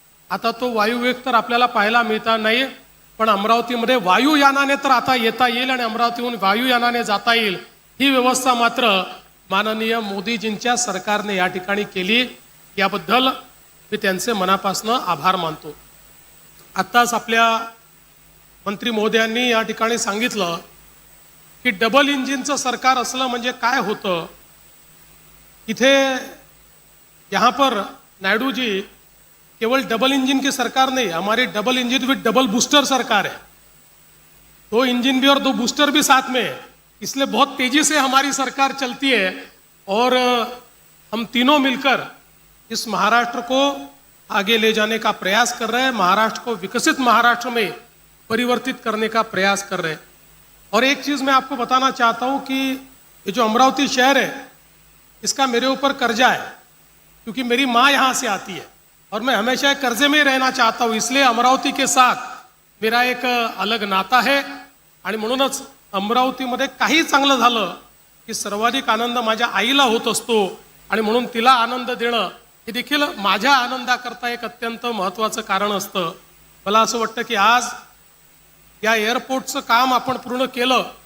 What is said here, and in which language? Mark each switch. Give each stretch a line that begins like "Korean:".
Marathi: आता तो वायुवेग तर आपल्याला पाहायला मिळता नाही, पण अमरावतीमध्ये वायुयानाने तर आता येता येईल आणि अमरावतीहून वायुयानाने जाता येईल, ही व्यवस्था मात्र माननीय मोदीजींच्या सरकारने या ठिकाणी केली। याबद्दल मी त्यांचे मनापासून आभार मानतो। आत्ताच आपल्या मंत्री महोदयांनी या ठिकाणी सांगितलं की डबल इंजिनचं सरकार असलं म्हणजे काय होतं।
Hindi: इथे यहाँ पर नायडू जी केवल डबल इंजन की सरकार नहीं, हमारी double engine with double booster सरकार है। दो इंजन भी और दो बूस्टर भी साथ में है, इसलिए बहुत तेजी से हमारी सरकार चलती है और हम तीनों मिलकर इस महाराष्ट्र को आगे ले जाने का प्रयास कर रहे हैं, महाराष्ट्र को विकसित महाराष्ट्र में परिवर्तित करने का प्रयास कर रहे हैं। और एक चीज़ मैं आपको बताना चाहता हूँ कि ये जो अमरावती शहर है इसका मेरे ऊपर कर्जा है, क्योंकि मेरी माँ यहाँ से आती है और मैं हमेशा कर्जे में ही रहना चाहता हूँ, इसलिए अमरावती के साथ मेरा एक अलग नाता है।
Marathi: आणि म्हणूनच अमरावतीमध्ये काही चांगलं झालं की सर्वाधिक आनंद माझ्या आईला होत असतो आणि म्हणून तिला आनंद देणं हे देखील माझ्या आनंदाकरता एक अत्यंत महत्त्वाचं कारण असतं। मला असं वाटतं की आज या एअरपोर्टचं काम आपण पूर्ण केलं।